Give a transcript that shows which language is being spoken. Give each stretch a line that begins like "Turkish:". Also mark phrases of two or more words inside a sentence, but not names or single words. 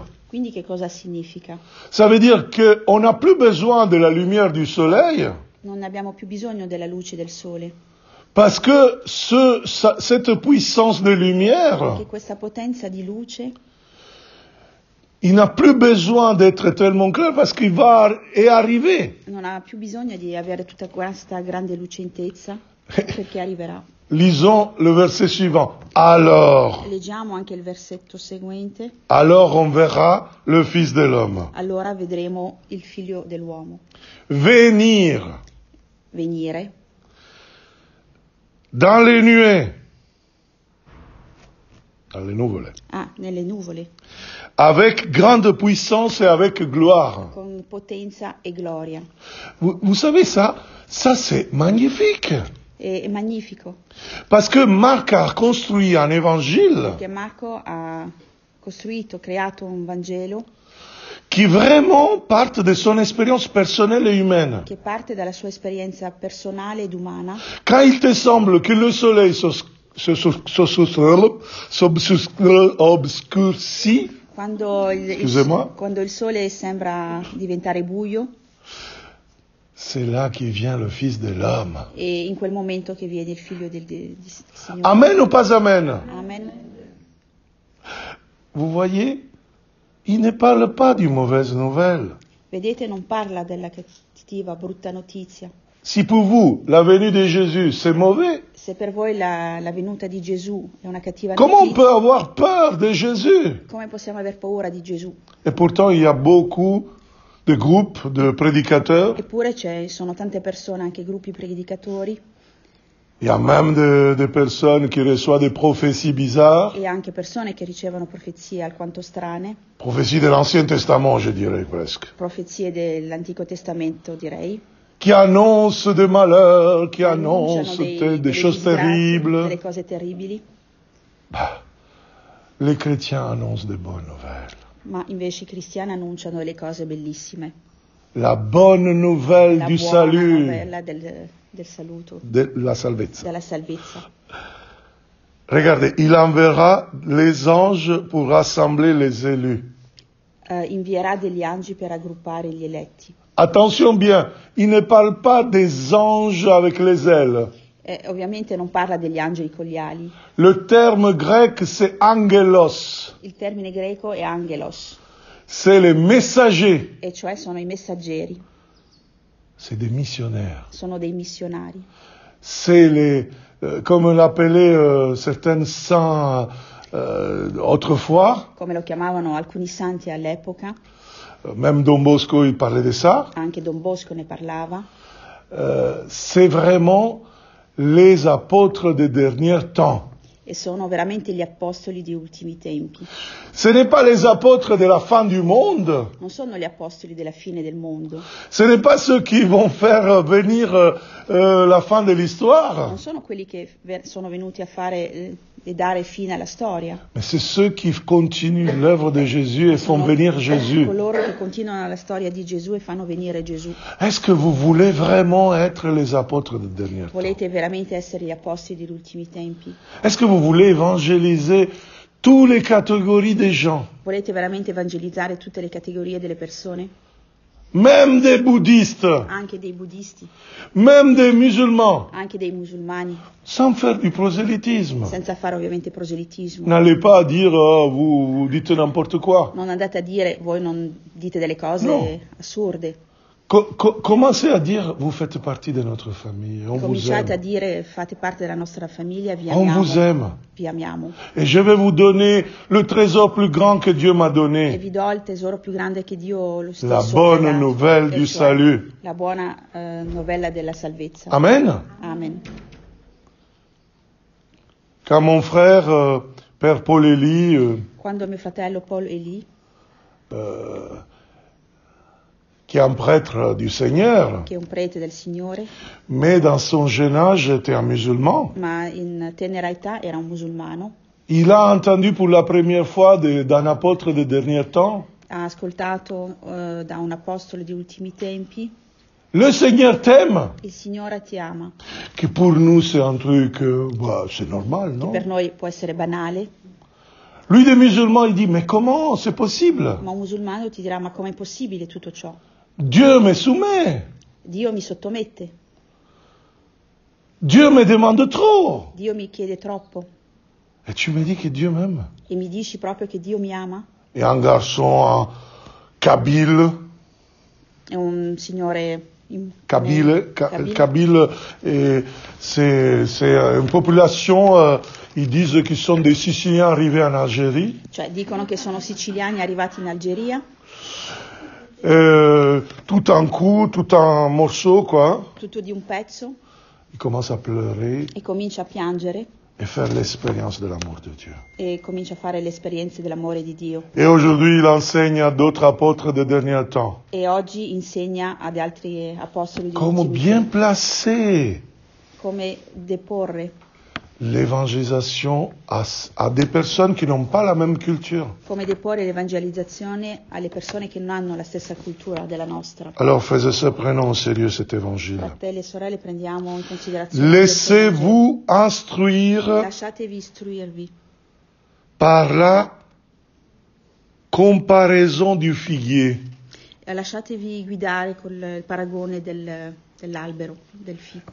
Italian: Quindi che cosa significa?
French: Ça veut dire qu'on n'a plus besoin de la lumière du soleil
Italian: Non abbiamo più bisogno della luce del sole,
French: parce que cette puissance de lumière,
Italian: perché questa potenza di luce
French: il n'a plus besoin d'être tellement clair parce qu'il est arrivé.
Italian: non ha più bisogno di avere tutta questa grande lucentezza, perché arriverà.
French: Lisons le verset suivant. Alors
Italian: Leggiamo anche il versetto seguente.
French: on verra le Fils de l'homme
Italian: Allora vedremo il figlio dell'uomo
French: venir
Italian: venire
French: dans les nuées, dans les nuvole,
Italian: nelle nuvole,
French: avec grande puissance et avec gloire.
Italian: con potenza e gloria.
French: Vous savez ça c'est magnifique.
Italian: È magnifico,
French: Parce que Marc a construit un évangile
Italian: perché Marco ha creato un Vangelo
French: qui vraiment parte de son expérience personnelle et humaine.
Italian: che parte dalla sua esperienza personale ed umana.
French: Quand il te semble que le soleil s'obscurcit,
Italian: Quando
French: Excusez-moi.
Italian: quando il sole sembra diventare buio,
French: c'est là qu'il vient le Fils de l'homme.
Italian: e in quel momento che viene il figlio del Signore.
French: Amen ou pas amen? Amen. vous voyez, il ne parle pas d'une mauvaise nouvelle.
Italian: Vedete, non parla della cattiva, brutta notizia.
French: Si pour vous, la venue de Jésus, c'est mauvais,
Italian: Se per voi la venuta di Gesù è una cattiva
French: comment on
Italian: notizia,
French: peut avoir peur de Jésus?
Italian: come possiamo aver paura di Gesù?
French: Et pourtant, il y a beaucoup de groupes de prédicateurs.
Italian: Eppure sono tante persone, anche gruppi predicatori,
French: Il y a même des personnes qui reçoivent des prophéties bizarres.
Italian: e anche persone che ricevono profezie alquanto strane,
French: Prophéties de l'Ancien Testament, je dirais presque.
Italian: profezie dell'Antico Testamento, direi,
French: Qui annoncent des malheurs, qui
Italian: annunciano
French: annoncent
Italian: delle
French: des choses
Italian: disgrazie,
French: terribles.
Italian: delle cose terribili,
French: Bah, les chrétiens annoncent de bonnes nouvelles.
Italian: ma invece i cristiani annunciano delle cose bellissime.
French: La bonne nouvelle
Italian: La
French: du
Italian: buona
French: salut,
Italian: novella del saluto,
French: de la salvezza.
Italian: della salvezza.
French: Regardez, il enverra les anges pour rassembler les élus.
Italian: Invierà degli angeli per raggruppare gli eletti.
French: Attention bien, il ne parle pas des anges avec les ailes.
Italian: Ovviamente non parla degli angeli con gli ali.
French: Le terme grec, c'est angelos.
Italian: Il termine greco è angelos,
French: C'est les messagers.
Italian: e cioè sono i messaggeri,
French: C'est des missionnaires.
Italian: sono dei missionari.
French: C'est les, comme l'appelaient certains saints autrefois,
Italian: Come lo chiamavano alcuni santi all'epoca,
French: même Don Bosco, il parlait de ça.
Italian: anche Don Bosco ne parlava.
French: C'est vraiment les apôtres des derniers temps.
Italian: E sono veramente gli apostoli di ultimi tempi.
French: Ce n'est pas les apôtres de la fin du monde.
Italian: Non sono gli apostoli della fine del mondo,
French: Ce n'est pas ceux qui vont faire venir la fin de l'histoire.
Italian: non sono quelli che sono venuti a fare e dare fine alla storia.
French: Mais c'est ceux qui continuent l'œuvre de Jésus et font
Italian: Sono
French: venir Jésus.
Italian: coloro che continuano la storia di Gesù e fanno venire Gesù.
French: Est-ce que vous voulez vraiment être les apôtres des derniers temps?
Italian: Volete veramente essere gli apostoli degli ultimi tempi?
French: Est-ce que vous voulez évangéliser toutes les catégories des gens,
Italian: Volete veramente evangelizzare tutte le categorie delle persone?
French: même des bouddhistes,
Italian: Anche dei buddisti,
French: même des musulmans,
Italian: anche dei musulmani,
French: sans faire du prosélytisme?
Italian: senza fare ovviamente proselitismo.
French: N'allez pas dire vous dites n'importe quoi.
Italian: Non andate a dire, voi non dite delle cose No. assurde.
French: Commencez à dire vous faites partie de notre famille, on vous
Italian: Cominciate a
French: aime.
Italian: dire, fate parte della nostra famiglia, vi
French: On
Italian: amiamo.
French: vous aime.
Italian: Vi amiamo.
French: Et je vais vous donner le trésor plus grand que Dieu m'a
Italian: E
French: donné.
Italian: vi do il tesoro più grande che Dio lo stesso
French: La
Italian: ha
French: bonne
Italian: dato,
French: nouvelle
Italian: e
French: du
Italian: cioè
French: salut.
Italian: La buona novella della salvezza.
French: Amen.
Italian: Amen.
French: Quand mon frère, Père Paul Élie,
Italian: Quando mio fratello Paul è lì,
French: qui est un prêtre du Seigneur,
Italian: che è un prete del Signore,
French: mais dans son jeune âge était un musulman,
Italian: ma in tenera età era un musulmano,
French: il a entendu pour la première fois d'un apôtre des derniers temps,
Italian: ha ascoltato da un apostolo di ultimi tempi,
French: le Seigneur t'aime,
Italian: il Signore ti ama,
French: que pour nous c'est un truc, c'est normal,
Italian: che non? per noi può essere banale,
French: Lui des musulmans, il dit, mais comment c'est possible?
Italian: ma un musulmano ti dirà: ma com'è possibile tutto ciò?
French: Dieu me soumet,
Italian: Dio mi sottomette,
French: Dieu me demande trop.
Italian: Dio mi chiede troppo,
French: Et tu me dis que Dieu m'aime.
Italian: e mi dici proprio che Dio mi ama?
French: Et un garçon kabyle,
Italian: È un signore Kabyle, Kabyle.
French: Kabyle, et c'est une population, ils disent qu'ils sont des Siciliens arrivés en Algérie.
Italian: Cioè dicono che sono siciliani arrivati in Algeria,
French: Tout en coup, tout en morceaux, quoi.
Italian: tutto di un pezzo,
French: Ils commencent à pleurer
Italian: e comincia a piangere
French: et faire l'expérience de l'amour de Dieu.
Italian: e comincia a fare le esperienze dell'amore di Dio.
French: Et aujourd'hui, il enseigne à d'autres apôtres des derniers temps.
Italian: E oggi insegna ad altri apostoli di
French: Comment
Italian: ultimi
French: bien
Italian: tempi
French: placer
Italian: come deporre,
French: l'évangélisation à des personnes qui n'ont pas la même culture.
Italian: come deporre l'evangelizzazione alle persone che non hanno la stessa cultura della nostra.
French: Alors, frères et sœurs, prenons au sérieux cet évangile.
Italian: Fratelli e sorelle, prendiamo in considerazione
French: Laissez-vous
Italian: questo
French: instruire
Italian: Vangelo. Lasciatevi istruirvi
French: par la comparaison du figuier.
Italian: lasciatevi guidare col paragone dell'albero, del fico.